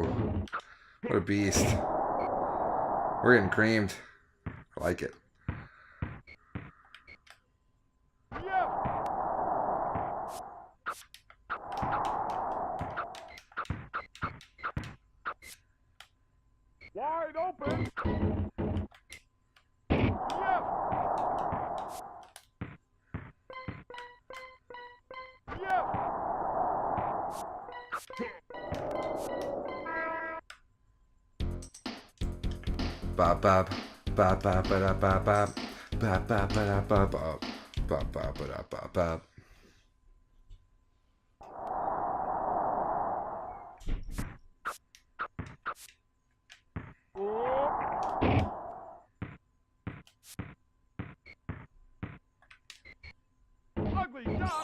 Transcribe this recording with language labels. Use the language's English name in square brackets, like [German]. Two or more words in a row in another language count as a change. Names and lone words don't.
[English] What a beast. We're getting creamed. I like it. Wide open. Bop bop bop bop ba bop bop bop bop ba bop bop bop bop ba bop bop. Ugly shot.